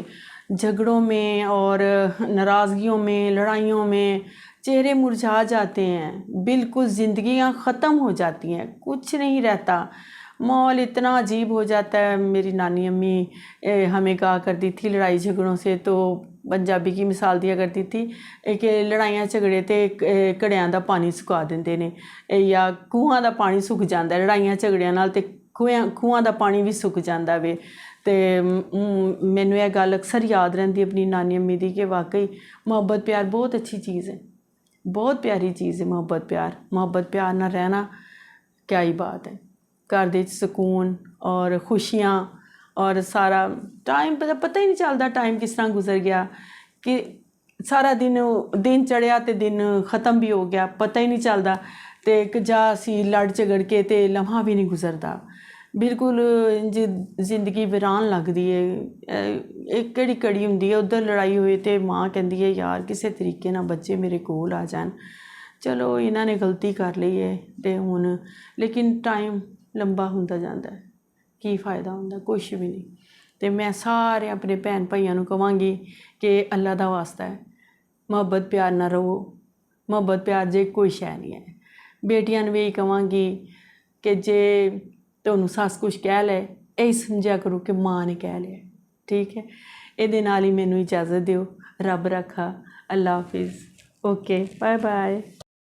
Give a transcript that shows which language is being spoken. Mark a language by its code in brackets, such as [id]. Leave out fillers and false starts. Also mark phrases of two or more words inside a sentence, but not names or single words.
[ur] جھگڑوں میں اور ناراضگیوں میں، لڑائیوں میں چہرے مرجھا جاتے ہیں، بالکل زندگیاں ختم ہو جاتی ہیں، کچھ نہیں رہتا، ماحول اتنا عجیب ہو جاتا ہے۔ میری نانی امی ہمیں کہا کرتی تھی لڑائی جھگڑوں سے، تو پنجابی کی مثال دیا کرتی تھی کہ [pa] لڑائیاں جھگڑے تے کڑیاں دا پانی سکا دیندے نے، یا کھوہاں دا پانی سک جاندا ہے، لڑائیاں جھگڑیاں نال تے کھوہاں دا پانی بھی سک جاندا وے۔ تے مینوں یہ گل اکثر یاد رہندی اپنی نانی امی دی کہ [ur] واقعی محبت پیار بہت اچھی چیز ہے، بہت پیاری چیز ہے [pa] محبت پیار نہ رہنا کیا ہی بات ہے۔ گھر دے سکون اور خوشیاں اور سارا ٹائم پتہ ہی نہیں چلدا ٹائم کس طرح گزر گیا، کہ سارا دن چڑھیا تے دن ختم بھی ہو گیا، پتہ ہی نہیں چلدا، تے جا سی لڑ جھگڑ کے تے لمحہ بھی نہیں گزردا، بالکل زندگی ویران لگدی ہے۔ ایک کڑی کڑی ہوندی ہے، ادھر لڑائی ہوئی تے ماں کہندی ہے یار کسے طریقے نہ بچے میرے کول آ جان، چلو انہاں نے غلطی کر لئی ہے تے ہن، لیکن ٹائم لمبا ہوندا جاندا ہے، کی فائدہ ہوندا، کچھ بھی نہیں۔ تے میں سارے اپنے بھن بھائیاں نوں کہاں گی کہ اللہ دا واسطہ ہے محبت پیار نہ رہو، محبت پیار جے کوئی شے نہیں ہے۔ بیٹیاں نوں بھی یہی کہاں گی کہ جے تانوں سس کچھ کہہ لے ਇਹ ਸਮਝਿਆ ਕਰੋ ਕਿ ਮਾਂ ਨੇ ਕਹਿ ਲਿਆ। ਠੀਕ ਹੈ, ਇਹਦੇ ਨਾਲ ਹੀ ਮੈਨੂੰ ਇਜਾਜ਼ਤ ਦਿਓ। ਰੱਬ ਰੱਖਾ। ਅੱਲਾ ਹਾਫਿਜ਼। [en] Okay, bye bye.